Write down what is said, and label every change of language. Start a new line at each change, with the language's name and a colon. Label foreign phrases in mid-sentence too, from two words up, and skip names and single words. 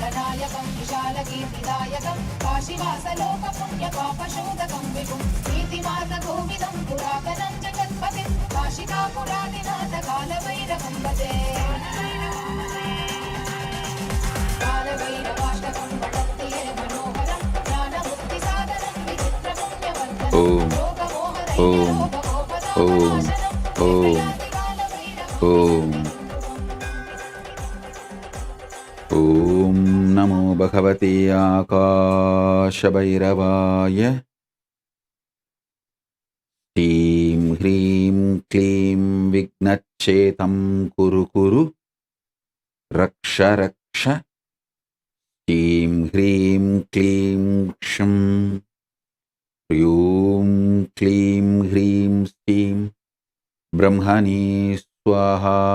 Sanskrit: सुन्दरसुन्दरनायकं विशालकीर्तिदायकं काशीवासलोकपुण्यपापशोधकं विभुं नीतिमार्गकोविदं पुरातनं जगत्पतिं काशिकापुरादिनाथ कालभैरवं भजे कालभैरवाष्टकं पठन्ति ये मनोहरं ज्ञानमुक्तिसाधनं विचित्रपुण्यवर्धनं ఓం ఓం ఓం ఓం ఓం ఓం నమో భగవతే ఆకాశభైరవాయ శ్రీం హ్రీం క్లీం విఘ్నచ్ఛేతం కురు కురు రక్ష రక్ష శ్రీం హ్రీం క్లీం క్షం హ్రీం క్లీం హ్రీం శ్రీం బ్రహ్మణే స్వాహా.